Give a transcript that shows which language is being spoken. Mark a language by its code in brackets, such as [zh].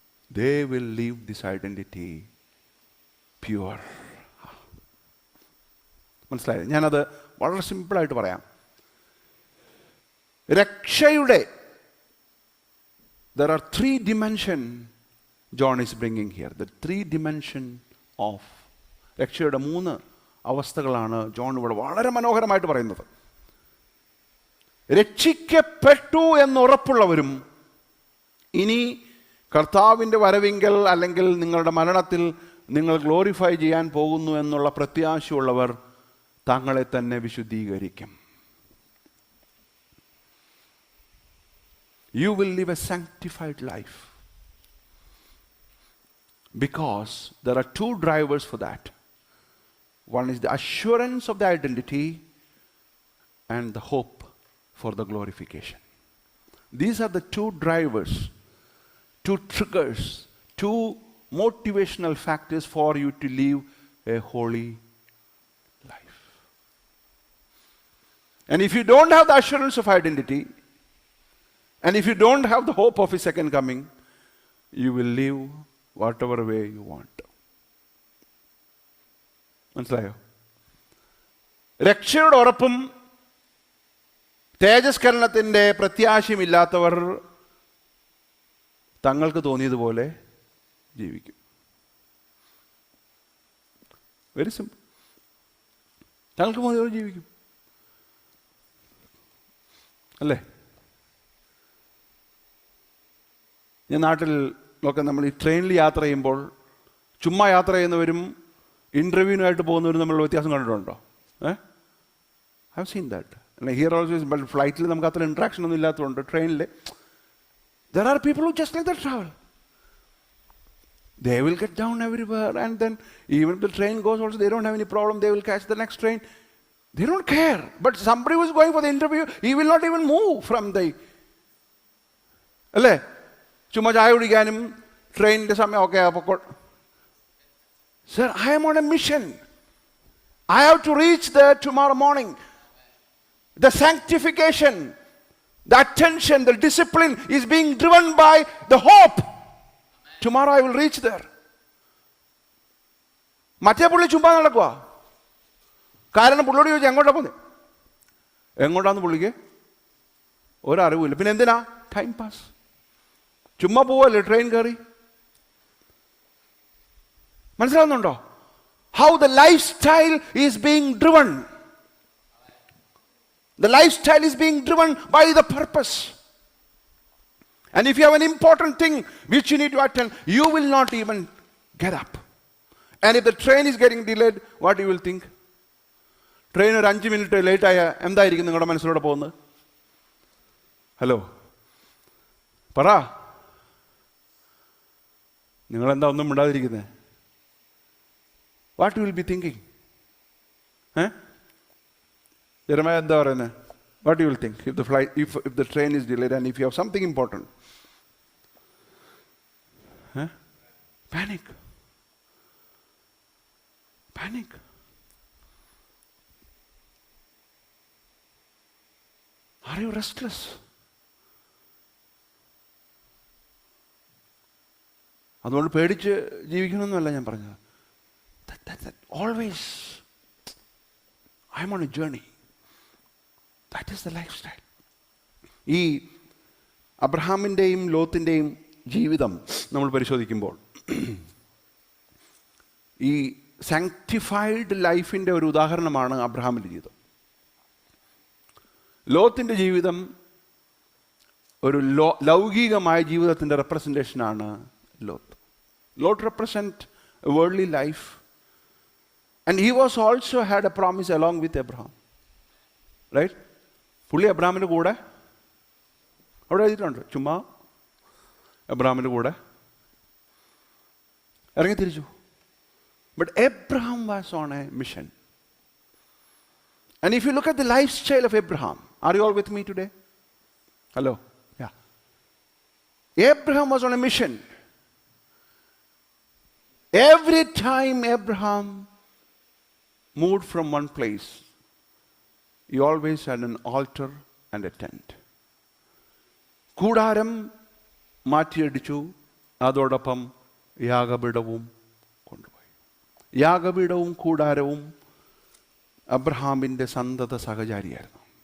[en] They will live this identity pure. [ml] മനസ്സിലായി? ഞാനത് വളരെ സിമ്പിളായിട്ട് പറയാം. രക്ഷയുടെ [en] there are three dimensions John is bringing here. The three dimensions of [ml] രക്ഷയുടെ മൂന്ന് അവസ്ഥകളാണ് ജോൺ ഇവിടെ വളരെ മനോഹരമായിട്ട് പറയുന്നത്. രക്ഷിക്കപ്പെട്ടു എന്നുറപ്പുള്ളവരും ഇനി കർത്താവിൻ്റെ വരവിങ്കൽ അല്ലെങ്കിൽ നിങ്ങളുടെ മരണത്തിൽ നിങ്ങൾ ഗ്ലോറിഫൈ ചെയ്യാൻ പോകുന്നു എന്നുള്ള പ്രത്യാശയുള്ളവർ തങ്ങളെ തന്നെ വിശുദ്ധീകരിക്കും. [en] You will live a sanctified life. Because there are two drivers for that. One is the assurance of the identity and the hope for the glorification. These are the two drivers, two triggers, two motivational factors for you to live a holy life. And if you don't have the assurance of identity, and if you don't have the hope of His second coming, you will live whatever way you want. [ml] മനസ്സിലായോ? രക്ഷയുടെ ഉറപ്പും തേജസ്കരണത്തിൻ്റെ പ്രത്യാശയുമില്ലാത്തവർ തങ്ങൾക്ക് തോന്നിയതുപോലെ ജീവിക്കും. [en] Very simple. [ml] തങ്ങൾക്ക് തോന്നിയതുപോലെ ജീവിക്കും, അല്ലേ? ഞാൻ നാട്ടിൽ ഒക്കെ നമ്മൾ ഈ ട്രെയിനിൽ യാത്ര ചെയ്യുമ്പോൾ ചുമ്മാ യാത്ര ചെയ്യുന്നവരും ഇൻ്റർവ്യൂവിനായിട്ട് പോകുന്നവരും തമ്മിലുള്ള വ്യത്യാസം കണ്ടിട്ടുണ്ടോ? [en] I have seen that. Here also. [ml] But ഫ്ലൈറ്റിൽ നമുക്ക് അത്ര ഇൻട്രാക്ഷൻ ഒന്നും ഇല്ലാത്തതുകൊണ്ട് ട്രെയിനിൽ [en] there are people who just like that travel. They will get down everywhere, and then even if the train goes also, they don't have any problem. They will catch the next train. They don't care. But somebody who is going for the interview, he will not even move from the... [ml] അല്ലേ? ചുമ്മാ ചായ കുടിക്കാനും ട്രെയിനിൻ്റെ സമയം ഒക്കെ അപ്പോൾ, [en] sir, I am on a mission. I have to reach there tomorrow morning. The sanctification, the attention, the discipline is being driven by the hope. Tomorrow I will reach there. [ml] മറ്റേ പുള്ളി ചുമ്മാ നടക്കുക. കാരണം പുള്ളിയോട് ചോദിച്ചാൽ എങ്ങോട്ടാ പോന്നെ, എങ്ങോട്ടാന്ന് പുള്ളിക്ക് ഒരറിവില്ല. പിന്നെ എന്തിനാ? Time pass. ചുമ്മാ പോവല്ലേ ട്രെയിൻ കയറി. മനസ്സിലാവുന്നുണ്ടോ? [en] How the life style is being driven. The lifestyle is being driven by the purpose. And if you have an important thing which you need to attend, you will not even get up. And if the train is getting delayed, what you will think? [ml] Train ഒരു 5 minute late ആയ എന്തായിരിക്കും നിങ്ങളുടെ മനസ്സിലൂടെ പോകുന്നത്? Hello പറ, നിങ്ങളെന്താ ഒന്നും മിണ്ടാതിരിക്കുന്നത്? [en] What you will be thinking? [ml] Jeremiah എന്താ പറയുന്നത്? [en] What you will think if the train is delayed and if you have something important? Panic. Are you restless? [ml] അതുകൊണ്ട് പേടിച്ച് ജീവിക്കണമെന്നല്ല ഞാൻ പറഞ്ഞത്. [en] That always I am on a journey. That is the lifestyle. [ml] ഈ അബ്രഹാമിൻ്റെയും ലോത്തിൻ്റെയും ജീവിതം നമ്മൾ പരിശോധിക്കുമ്പോൾ ഈ സാങ്ക്ടിഫൈഡ് ലൈഫിൻ്റെ ഒരു ഉദാഹരണമാണ് അബ്രഹാമിൻ്റെ ജീവിതം. ലോത്തിൻ്റെ ജീവിതം ഒരു ലൗകികമായ ജീവിതത്തിൻ്റെ റെപ്രസെൻറ്റേഷനാണ് Lot. [en] Lot represent a worldly life and he was also had a promise along with Abraham. Right? [ml] പുള്ളി അബ്രഹാമിൻ്റെ കൂടെ അവിടെ എഴുതിയിട്ടുണ്ട്. ചുമ്മാ അബ്രഹാമിൻ്റെ കൂടെ ഇറങ്ങി തിരിച്ചു. [en] But Abraham was on a mission. And if you look at the life style of Abraham, are you all with me today? Hello? Yeah. Abraham was on a mission. Every time Abraham moved from one place, he always had an altar and a tent. [ml] കൂടാരം മാറ്റിയടിച്ചു, അതോടൊപ്പം യാഗപീഠവും കൊണ്ടുപോയി. യാഗപീഠവും കൂടാരവും അബ്രഹാമിൻ്റെ സന്തത സഹചാരിയായിരുന്നു.